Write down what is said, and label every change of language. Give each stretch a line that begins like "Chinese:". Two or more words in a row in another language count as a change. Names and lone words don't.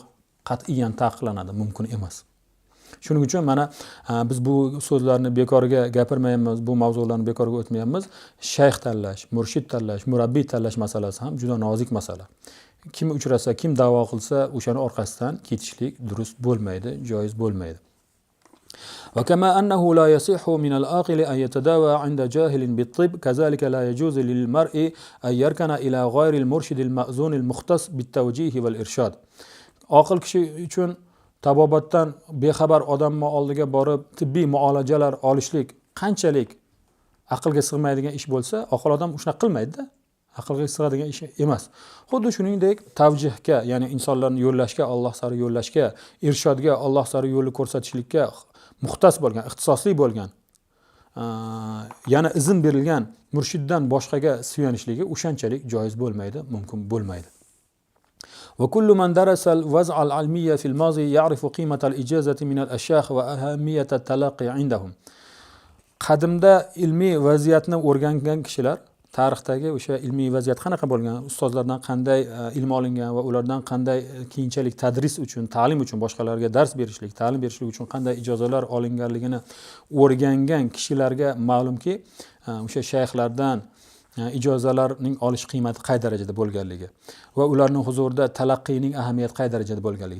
Uzbek: Qat'iyan taqiqlanadi, mumkin emas. Shuning uchun mana biz bu so'zlarni bekorga gapirmaymiz, bu mavzularni bekorga o'tmaymiz. Shayx tanlash, murshid tanlash, murabbiy tanlash masalasi ham juda nozik masala. Kim uchrasa, kim da'vo qilsa, o'shani orqasidan ketishlik durust bo'lmaydi, joiz bo'lmaydi.
Arabic: وكما أنه لا يصح من العاقل أن يتداوى عند جاهل بالطب كذلك لا يجوز للمرء أن يركن إلى غير المرشد المأذون المختص بالتوجيه والإرشاد.
Uzbek: Aql kishi uchun tabobatdan bexabar odamning oldiga borib tibbiy muolajalar olishlik qanchalik aqlga sig'maydigan ish bo'lsa, aql odam shunaqa qilmaydi-da. Aqlga sig'adigan ish emas. Xuddi shuningdek tavjihga, ya'ni insonlarni yo'llashga, Alloh sari yo'llashga, irshodga, Alloh sari yo'lni ko'rsatishlikka muxtas bo'lgan, ixtisosli bo'lgan, yana izn berilgan murshiddan boshqaga suyanishligi o'shanchalik joiz bo'lmaydi, mumkin bo'lmaydi.
Arabic: وكل من درس الوضع العلمية في الماضي يعرف قيمة الإجازة من الأشياخ وأهمية التلقي عندهم.
Uzbek: Qadimda ilmiy vaziyatni o'rgangan kishilar, tarixdagi o'sha ilmiy vaziyat qanaqa bo'lgan, ustozlardan qanday ilm olingan va ulardan qanday keyinchalik tadris uchun, ta'lim uchun, boshqalarga dars berishlik, ta'lim berishlik uchun qanday ijozalar olinganligini o'rgangan kishilarga ma'lumki, o'sha shayxlardan ijozalarning olish qiymati qay darajada bo'lganligi va ularning huzurida talaqqiyning ahamiyati qay darajada bo'lganligi.